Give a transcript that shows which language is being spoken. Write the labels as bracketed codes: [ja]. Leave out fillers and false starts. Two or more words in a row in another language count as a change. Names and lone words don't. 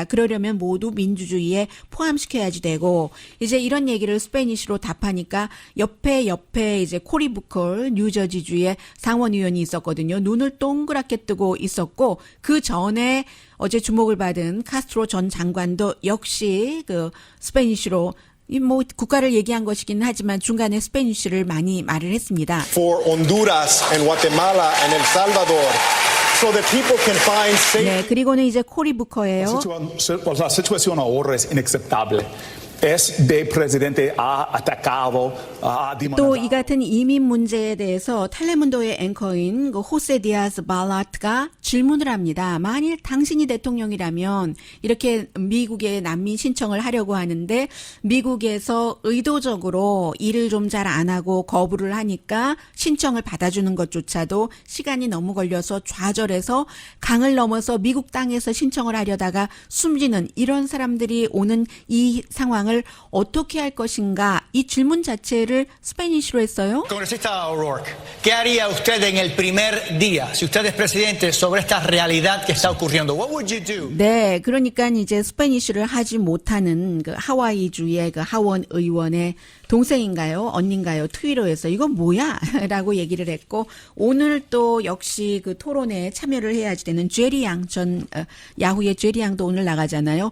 [ko] 그러려면 모두 민주주의에 포함시켜야지 되고 이제 이런 얘기를 스페니쉬로 답하니까 옆에 이제 코리 부컬 뉴저지주의 상원 의원이 있었거든요. 눈을 동그랗게 뜨고 있었고 그 전에 어제 주목을 받은 카스트로 전 장관도 역시 그 스페니쉬로 뭐 국가를 얘기한 것이긴 하지만 중간에 스페니쉬를 많이 말을 했습니다. [en] For Honduras and Guatemala and El Salvador, so that people can find safe. [ko] 네, 그리고는 이제 코리 부커예요. [es] La situación ahora es inaceptable. Este presidente ha atacado, ha [ko] 또 이 같은 이민 문제에 대해서 텔레문도의 앵커인 그 호세 디아스 발라트가 질문을 합니다. 만일 당신이 대통령이라면 이렇게 미국에 난민 신청을 하려고 하는데 미국에서 의도적으로 일을 좀 잘 안 하고 거부를 하니까 신청을 받아주는 것조차도 시간이 너무 걸려서 좌절해서 강을 넘어서 미국 땅에서 신청을 하려다가 숨지는 이런 사람들이 오는 이 상황을 어떻게 할 것인가 이 질문 자체를 스페니쉬로 했어요. [es] Congresista O'Rourke, ¿qué haría usted en el primer día, si usted es presidente, sobre esta realidad que está ocurriendo? [en] What would you do? [ko] 네, 그러니까 이제 스페니쉬를 하지 못하는 그 하와이주의 그 하원 의원의 동생인가요? 언니인가요? 트위터에서 이건 뭐야? 라고 얘기를 했고 오늘 또 역시 그 토론에 참여를 해야지 되는 제리 양 전 야후의 제리 양도 오늘 나가잖아요.